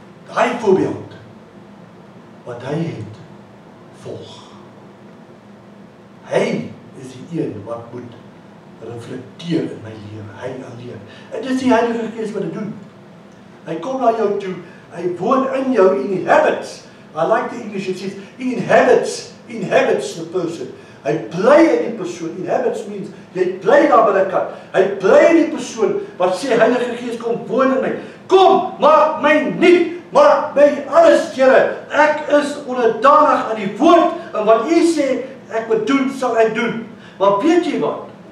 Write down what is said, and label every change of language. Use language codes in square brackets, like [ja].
[af] Daai voorbeeld wat hy het, volg. Hy is die een wat moet reflekteer in my lewe, hy alleen. En dit is die Heilige Gees wat dit doen. Hy kom na jou toe, hy woon in jou, inhabits. [en] I like the English, it says, inhabits the person. [af] Hy bly in die persoon. [en] Inhabits means, [af] jy bly daar binnekant. Hy bly in die persoon, wat sê, Heilige Gees, kom woon in my. Kom, maak my nuut, maak my alles, Here. Ek is onderdanig aan die woord, en wat U sê, ek moet doen, sal ek doen. Maar weet jy wat?